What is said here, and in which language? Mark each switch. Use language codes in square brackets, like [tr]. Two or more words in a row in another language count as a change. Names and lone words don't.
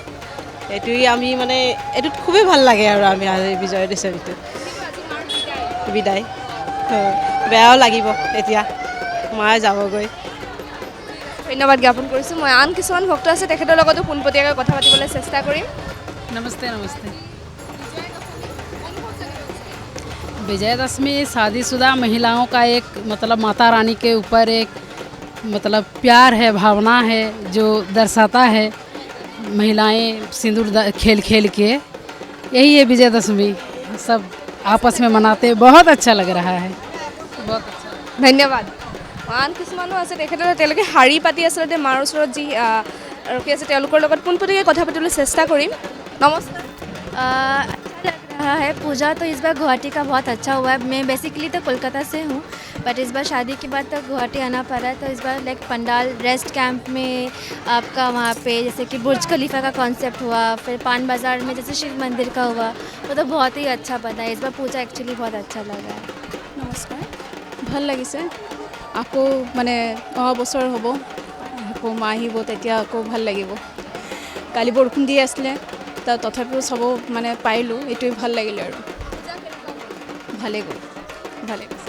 [as] এইটোৱে আমি মানে এইটোত খুবেই ভাল লাগে আৰু আমি আজি বিজয়া দশমীটো বিদায়। বেয়াও লাগিব এতিয়া মায়ে যাবগৈ। ধন্যবাদ জ্ঞাপন কৰিছোঁ। মই আন কিছুমান ভক্ত আছে, তেখেতৰ লগতো পোনপটীয়াকৈ কথা পাতিবলৈ চেষ্টা কৰিম। [hi] नमस्ते नमस्ते। विजयदशमी शादीशुदा महिलाओं का एक मतलब माता रानी के ऊपर एक मतलब प्यार है, भावना है जो दर्शाता है। महिलाएं सिंदूर खेल खेल के, यही है विजयदशमी। सब आपस में मनाते, बहुत अच्छा लग रहा है, बहुत अच्छा। [as] ধন্যবাদ। আন কিছুমানো আছে, তেওঁলোকে শাৰী পাতি আচলতে মাৰ ওচৰত যি ৰখি আছে, তেওঁলোকৰ লগত পোনপটীয়াকৈ কথা পাতিবলৈ চেষ্টা কৰিম। নমস্কাৰ। [hi] अच्छा लग रहा है। पूजा तो इस बार गुवाहाटी का बहुत अच्छा हुआ है। मैं बेसिकली तो कोलकाता से हूँ, बट इस बार शादी के बाद तो गुवाहाटी आना पड़ा। तो इस बार लाइक पंडाल रेस्ट कैंप में आपका वहाँ पे जैसे कि बुर्ज खलीफा का कॉन्सेप्ट हुआ, फिर पान बाज़ार में जैसे शिव मंदिर का हुआ, वो तो बहुत ही अच्छा बना है। इस बार पूजा एक्चुअली बहुत अच्छा लगा है। [as] নমস্কাৰ। ভাল লাগিছে। আকৌ মানে অহা বছৰ হ'ব, আকৌ মা আহিব, তেতিয়া আকৌ ভাল লাগিব। কালি বৰষুণ দি আছিলে, তথাপিও চাব মানে পাৰিলোঁ, এইটোৱে ভাল লাগিলে আৰু ভালেই গ'ল, ভালে গৈছে।